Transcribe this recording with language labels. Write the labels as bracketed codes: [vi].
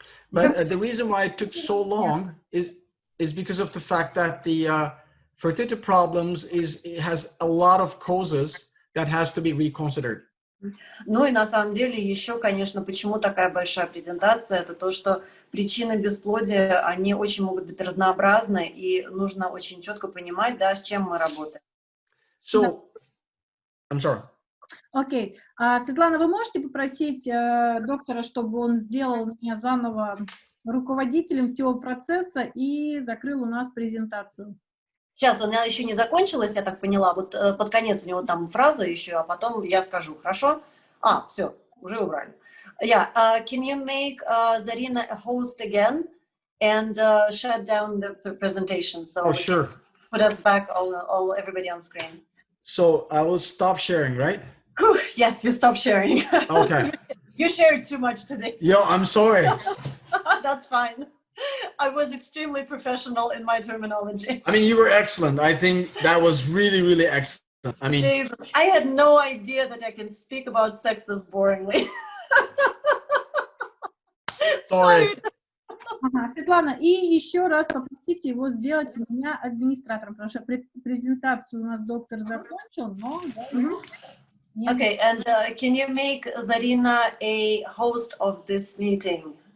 [en] But the reason why it took so long is because of the fact that the fertility problems has a lot of causes that has to be reconsidered. [ru] Ну и на самом деле еще, конечно, почему такая большая презентация, это то, что причины бесплодия, они очень могут быть разнообразны, и нужно очень четко понимать, с чем мы работаем. [en] So, I'm sorry. Окей. [ru] Светлана, вы можете попросить доктора, чтобы он сделал меня заново руководителем всего процесса и закрыл у нас презентацию? Сейчас, она еще не закончилась, я так поняла. Вот под конец у него там фраза еще, а потом я скажу, хорошо? Все, уже убрали. [en] Can you make Zarina a host again and shut down the presentation so Sure. Put us back everybody on screen. So I will stop sharing, right? Yes, you stop sharing. Okay. You shared too much today. Yo, I'm sorry. That's fine. I was extremely professional in my terminology. I mean, you were excellent. I think that was really, really excellent. I mean, Jesus, I had no idea that I can speak about sex this boringly. Sorry. [ru] Светлана, и еще раз попросите его сделать меня администратором, потому что презентацию у нас доктор закончил, но... [en] Okay, and can you make Zarina a host of this meeting?